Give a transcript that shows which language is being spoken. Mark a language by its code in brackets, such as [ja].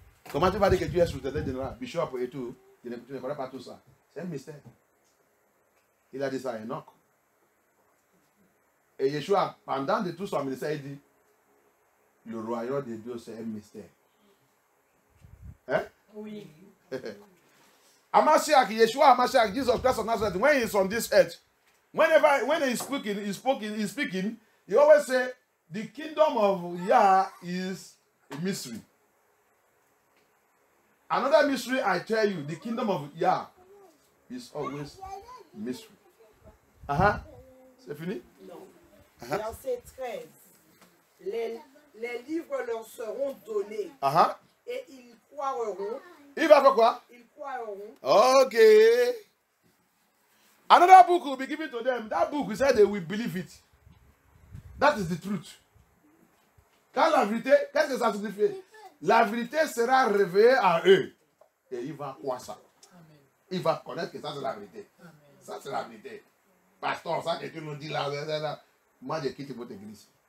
[fr] Comment tu vas dire que tu es secrétaire général, bishop et tout, tu ne connais pas tout ça. C'est un mystère. Il a dit ça à Enoch. Et Yeshua, pendant de tout son ministère, il dit, le royaume de Dieu, c'est un mystère. Hein? Oui. [en] Amashiach, Yeshua, Amashiach, Jesus Christ of Nazareth, when he is on this earth, when he's speaking, he always say, the kingdom of Yah is a mystery. Another mystery, I tell you, the kingdom of Yah is always mystery. [fr] C'est fini? Non. Verset 13. Les livres leur seront donnés. Et ils croiront. Il va faire quoi? Ils croiront. Okay. [en] Another book will be given to them. That book, he said they will believe it. That is the truth. [fr] Quand la vérité, qu'est-ce que ça signifie? La vérité sera révélée à eux. Et il va croire ça. Amen. Il va connaître que ça c'est la vérité. Amen. Ça c'est la vérité. Pasteur, ça que tu nous dis là, moi je quitte votre église.